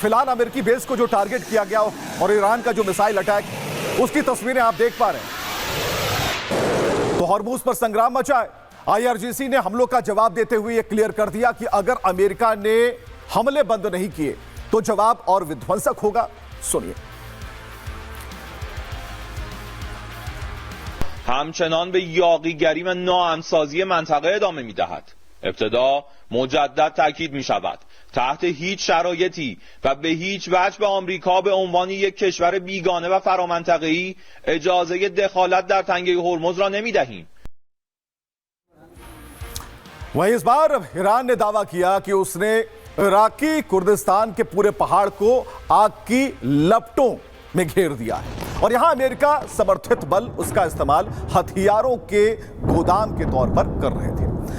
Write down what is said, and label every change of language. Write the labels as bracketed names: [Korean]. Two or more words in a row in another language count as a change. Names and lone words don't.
[Hindi] फिलहाल अमेरिकी बेस को जो टारगेट किया गया और ईरान का जो [English] missile attack, [Hindi] उसकी तस्वीरें आप देख पा रहे हैं। तो हॉर्मुज पर संग्राम मचा है। IRGC ने हमलों का जवाब देते हुए यह क्लियर कर दिया कि अगर अमेरिका ने हमले बंद नहीं किए तो जवाब और विध्वंसक होगा। सुनिए। [Persian] همچنان به یاغیگری و ناامن‌سازی منطقه ادامه می‌دهد. ابتدا مجدد تاکید می‌شود تحت هیچ شرایطی و به هیچ وجه به آمریکا به عنوان یک کشور بیگانه و فرامنطقه‌ای اجازه دخالت در تنگه هرمز را نمی‌دهیم. [Hindi] वहीं इस बार ईरान ने दावा किया कि उसने इराकी कुर्दिस्तान के पूरे पहाड़ को आग की लपटों में घेर दिया है और यहां अमेरिका समर्थित बल उसका इस्तेमाल हथियारों के गोदाम के तौर पर कर रहे थे।